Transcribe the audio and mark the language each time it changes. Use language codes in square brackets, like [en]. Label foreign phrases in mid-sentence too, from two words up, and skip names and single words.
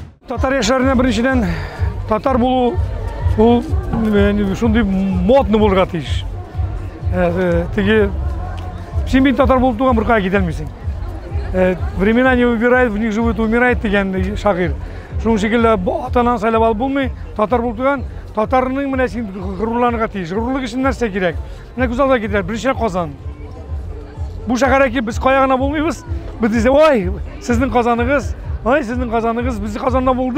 [tt] Татар яшьләренә беренчедән татар булу ул шундый модны булырга тиеш. Теге син бит татар булып туган бер кая китәлмисең. [ru] Времена не выбирает, в них живут и умирает [tt] дигән шагыйрь. Шуның шикелле атанан сайлап алып булмый, татар булып туган татарның менә син горурланырга тиеш. Горурлык өчен нәрсә кирәк? Менә күз алдына китерә, беренче Казан. Бу шәһәргә килеп без кая гына булмыйбыз. Без дисә, ой, сезнең Казаныгыз, ой, сезнең Казаныгыз, без Казанда булдык.